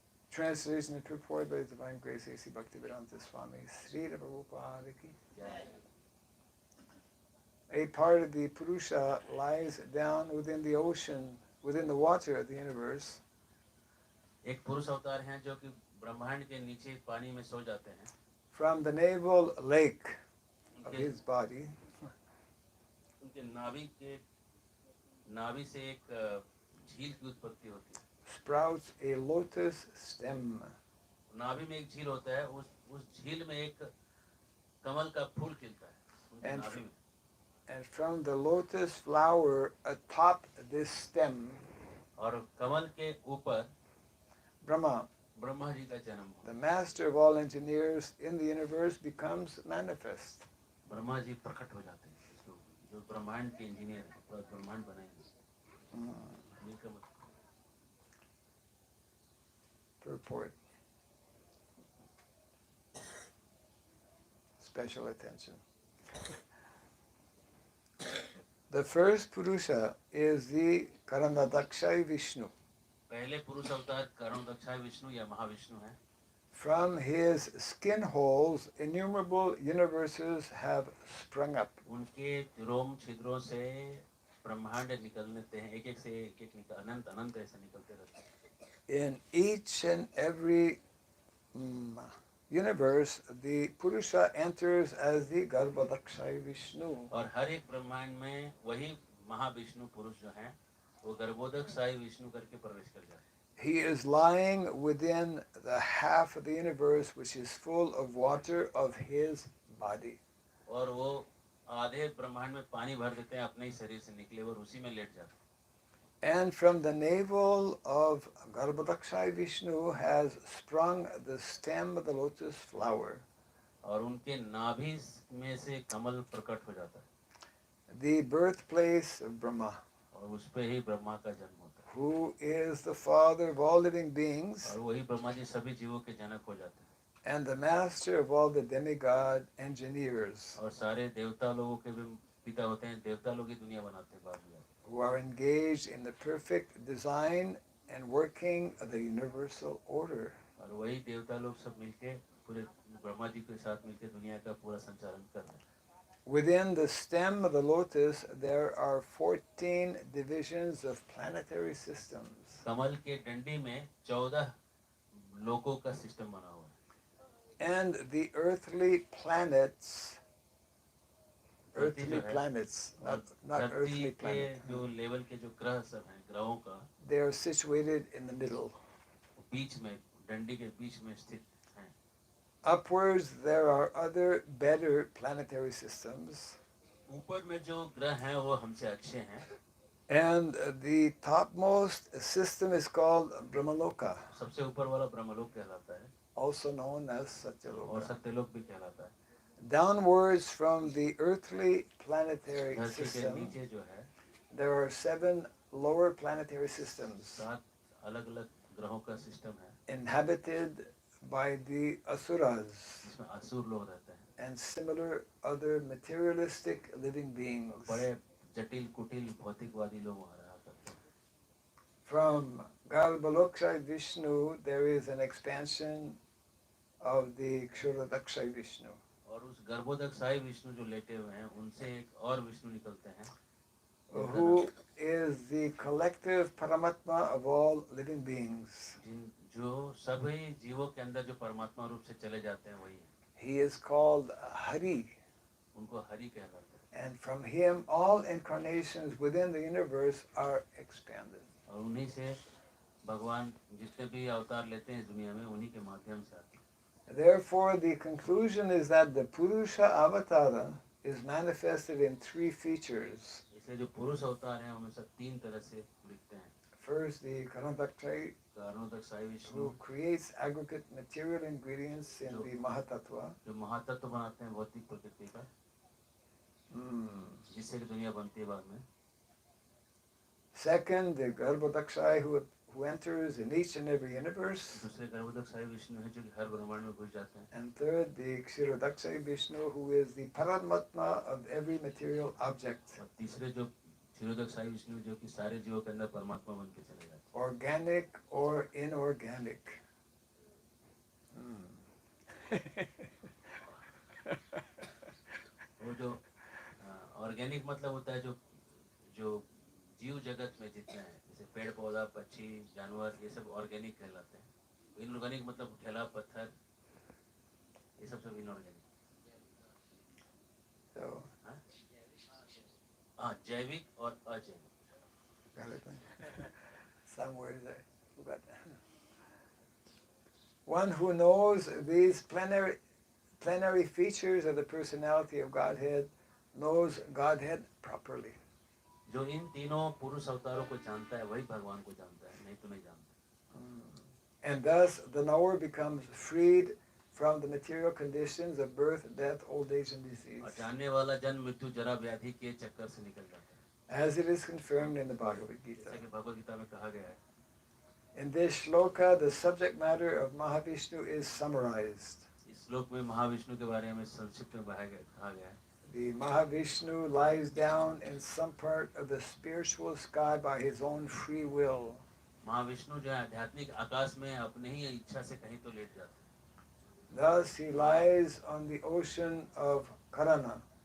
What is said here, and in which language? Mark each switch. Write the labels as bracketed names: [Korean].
[English] Translation and purport by His Divine Grace A.C. Bhaktivedanta Swami Sri Prabhupada ki. A part of the Purusha lies down within the ocean, within the water of the universe. [Hindi] एक पुरुष अवतार हैं जो कि ब्रह्मांड के नीचे पानी में सो जाते हैं. [English] From the navel lake of his body, [Hindi] उनके नाभि से एक झील की उत्पत्ति होती है. [English] sprouts a lotus stem. [Hindi] नाभि में एक झील होता है. उस झील में एक कमल का फूल खिलता है उनके नाभि में. [English] And from the lotus flower atop this stem, [Hindi] और कमल के ऊपर ब्रह्मा जी का जन्म. [English] the master of all engineers in the universe, becomes manifest. [Hindi] Brahma ji प्रकट हो जाते हैं, जो ब्रह्मांड के इंजीनियर हैं, ब्रह्मांड बनाएंगे. [English] Purport. Special attention. The first Purusha is the Karanadakshay Vishnu. [Hindi] पहले पुरुष अवतार करुणदक्षाय विष्णु या महाविष्णु हैं. [English] From his skin holes, innumerable universes have sprung up. [Hindi] उनके रोम छिद्रों से ब्रह्मांड निकलते हैं, एक से एक अनंत ऐसे निकलते रहते हैं. [English] In each and every universe, the Purusha enters as the Garbhodakshay Vishnu. [Hindi] और हर एक ब्रह्मांड में वही महाविष्णु पुरुष जो हैं, वो गर्भोदकशाही विष्णु करके प्रवेश कर जाते हैं. [English] He is lying within the half of the universe which is full of water of his body. [Hindi] और वो आधे ब्रह्मांड में पानी भर देते हैं अपने ही शरीर से निकले और उसी में लेट जाते हैं. [English] And from the navel of Garbhodakshay Vishnu has sprung the stem of the lotus flower. [Hindi] और उनके नाभि में से कमल प्रकट हो जाता है. [English] The birthplace of Brahma. [Hindi] और उस पे ही ब्रह्मा का जन्म होता है. [English] Who is the father of all living beings. [Hindi] और वही ब्रह्मा जी सभी जीवों के जनक हो जाते हैं. [English] And the master of all the demigod engineers. [Hindi] और सारे देवता लोगों के भी पिता होते हैं, देवता लोग ही दुनिया बनाते हैं बाद में. [English] Who are engaged in the perfect design and working of the universal order. [Hindi] और वही देवता लोग सब मिलके पूरे ब्रह्मा जी के साथ मिलके दुनिया का पूरा संचालन कर रहे हैं. [English] Within the stem of the lotus, there are 14 divisions of planetary systems. [Hindi] कमल के डंडी में 14 लोकों का सिस्टम बना हुआ है. [English] And the earthly planets, not earthly planets, [Hindi] जो लेवल के जो ग्रह सब हैं, ग्रहों का, [English] they are situated in the middle. [Hindi] बीच में, डंडी के बीच में स्थित हैं. [English] Upwards, there are other better planetary systems. [Hindi] ऊपर में जो ग्रह हैं वो हमसे अच्छे हैं. [English] And the topmost system is called Brahmaloka. [Hindi] सबसे ऊपर वाला ब्रह्मलोक कहलाता है. [English] Also known as [Hindi] और [English] Satyaloka. [Hindi] सत्यलोक भी कहलाता है. [English] Downwards from the earthly planetary [Hindi] धरती के [English] system, [Hindi] नीचे जो है, [English] there are 7 lower planetary systems [Hindi] 7 अलग-अलग ग्रहों का सिस्टम है. [English] inhabited by the asuras [Hindi] इसमें असुर लोग रहते हैं. [English] and similar other materialistic living beings. [Hindi] बड़े जटिल कुटिल भौतिकवादी लोग वहाँ रहा करते हैं. [English] From Garbhodakshay Vishnu, there is an expansion of the Kshuradakshai Vishnu. [Hindi] और उस गर्भोदकशाही विष्णु जो लेटे हुए हैं, उनसे एक और विष्णु निकलते हैं. [English] Who is the collective Paramatma of all living beings. [Hindi] जो सभी जीवों के अंदर जो परमात्मा रूप से चले जाते हैं वही. [English] He is called Hari. [Hindi] उनको हरि कहलाते हैं. [English] And from him, all incarnations within the universe are expanded. [Hindi] और उन्हीं से भगवान जितने भी अवतार लेते हैं इस दुनिया में, उन्हीं के माध्यम से आते हैं. [English] Therefore, the conclusion is that the Purusha Avatara is manifested in 3 features. [Hindi] इसलिए जो पुरुष अवतार हैं उनमें से 3 तरह से दिखते हैं. [English] First, the Karanadakshay [Hindi] कारणोदक Sai Vishnu [English] who creates aggregate material ingredients in the Mahatattva. [Hindi] जो महातत्व बनाते हैं भौतिक प्रकृति का, जिससे कि दुनिया बनती है बाद में. [English] Second, the Garbhodakshai who enters in each and every universe. [Hindi] दूसरे गर्भोदक साई विष्णु है जो कि हर ब्रह्मांड में घुस जाते हैं. [English] And third, the Kshirodakshayi Vishnu who is the Paramatma of every material object. [Hindi] और तीसरे जो क्षीरोदक साई विष्णु जो कि सारे जीवों के अंदर परमात्मा बन के चले जाते हैं. [English] Organic or inorganic. [Hindi] वो जो ऑर्गेनिक मतलब होता है जो जो जीव जगत में जितने हैं, जैसे पेड़ पौधा पक्षी जानवर, ये सब ऑर्गेनिक कहलाते हैं. इनऑर्गेनिक मतलब ठेला पत्थर, ये सब इनऑर्गेनिक. [English] So, [Hindi] हाँ, जैविक और अजैविक. [English] some words I forgot. One who knows these plenary features of the personality of Godhead knows Godhead properly. [Hindi] जो इन तीनों पुरुष अवतारों को जानता है वही भगवान को जानता है, नहीं तो नहीं जानता. [English] And thus the knower becomes freed from the material conditions of birth, death, old age, and disease. [Hindi] और जानने वाला जन्म मृत्यु जरा व्याधि के चक्कर से निकल जाता है, [English] As it is confirmed in the Bhagavad Gita. [Hindi] जैसा कि भगवद गीता में कहा गया है. [English] In this shloka, the subject matter of Mahavishnu is summarized. [Hindi] इस श्लोक में महाविष्णु के बारे में संक्षिप्त में कहा गया है. [English] The Mahavishnu lies down in some part of the spiritual sky by his own free will. [Hindi] Mahavishnu जो है आध्यात्मिक आकाश में अपने ही इच्छा से कहीं तो लेट जाते हैं. [English] Thus he lies on the ocean of Karana.